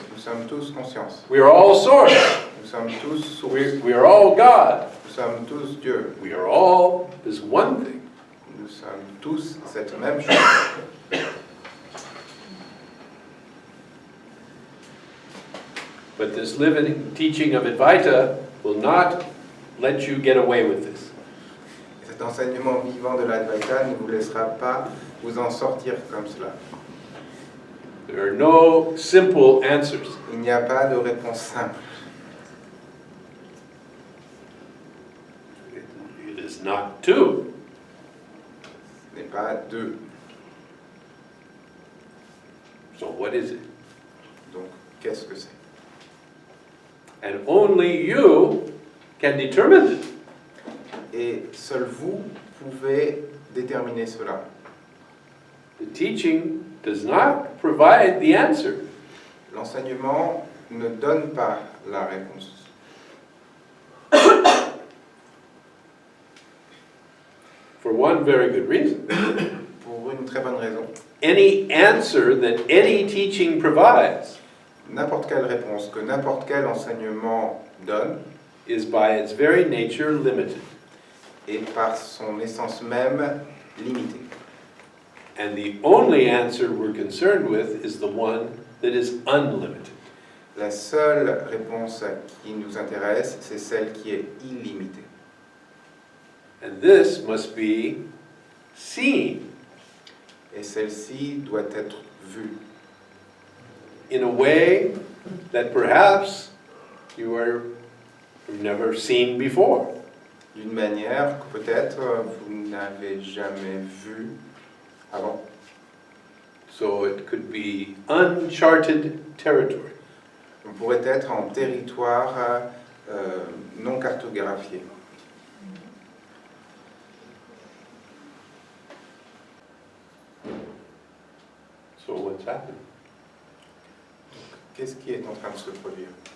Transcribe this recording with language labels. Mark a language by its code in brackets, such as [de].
[fr] Nous sommes tous conscience. [en] We are all source. [fr] Nous sommes tous source. [en] We are all God. [fr] Nous sommes tous Dieu. [en] We are all this one thing. [fr] Nous sommes tous cette même chose. [en] But this living teaching of Advaita will not let you get away with this. [fr] Et cet enseignement vivant de l'Advaita ne vous laissera pas vous en sortir comme cela. [en] There are no simple answers. [fr] Il n'y a pas de réponse simple. [en] It is not two. [fr] Ce n'est pas deux. [en] So what is it? [fr] Donc, qu'est-ce que c'est? [en] And only you can determine it. [fr] Et seul vous pouvez déterminer cela. [en] The teaching does not provide the answer. [fr] L'enseignement ne donne pas la réponse. [en] For one very good reason. [fr] Pour une très bonne raison. [en] Any answer that any teaching provides [fr] N'importe quelle réponse que n'importe quel enseignement donne [en] is by its very nature limited. [fr] est par son essence même limitée. [en] And the only answer we're concerned with is the one that is unlimited. [fr] La seule réponse qui nous intéresse, c'est celle qui est illimitée. [en] And this must be seen [fr] Et celle-ci doit être vue [en] in a way that perhaps you've never seen before. [fr] d'une manière que peut-être vous n'avez jamais vue avant. [en] So it could be uncharted territory. [fr] On pourrait être en territoire non cartographié. [en] So what's happening? [fr] Qu'est-ce qui est en train de se produire?